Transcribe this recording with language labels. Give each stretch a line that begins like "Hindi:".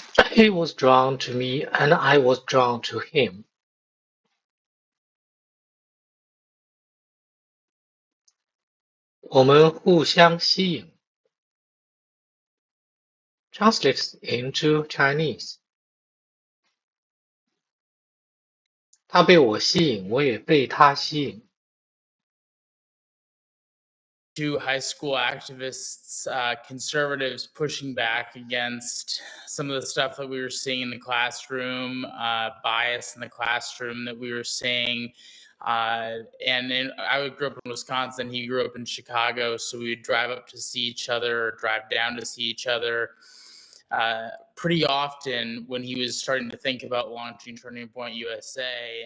English: He was drawn to me, and I was drawn to him.
Chinese: "我们互相吸引."
English: Translates into Chinese.
Chinese: 他被我吸引，我也被他吸引。
English: Two high school activists, conservatives, pushing back against some of the stuff that we were seeing in the classroom, bias in the classroom that we were seeing. I grew up in Wisconsin. He grew up in Chicago, so we would drive up to see each other, or drive down to see each other pretty often when he was starting to think about launching Turning Point USA.